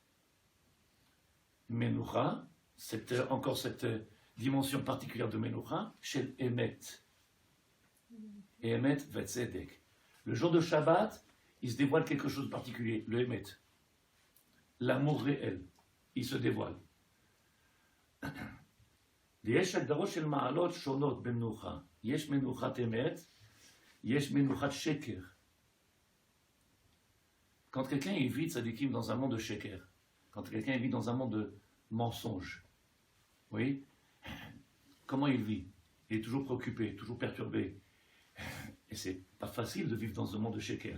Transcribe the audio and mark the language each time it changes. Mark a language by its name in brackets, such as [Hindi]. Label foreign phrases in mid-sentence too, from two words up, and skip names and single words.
[French] Menucha, c'est encore cette dimension particulière de Menucha, [Hebrew] של אמת. Et אמת וצדק. [French] Le jour de Shabbat, il se dévoile quelque chose de particulier, le Emet. L'amour réel, il se dévoile. [Hebrew] יש הגדרות של מעלות שונות במנוחה. יש מנוחת אמת, יש מנוחת שקר. [French] Quand quelqu'un vit tzadikim dans un monde de sheker, quand quelqu'un vit dans un monde de mensonge, oui, comment il vit? Il est toujours préoccupé, toujours perturbé. Et c'est pas facile de vivre dans un monde de sheker.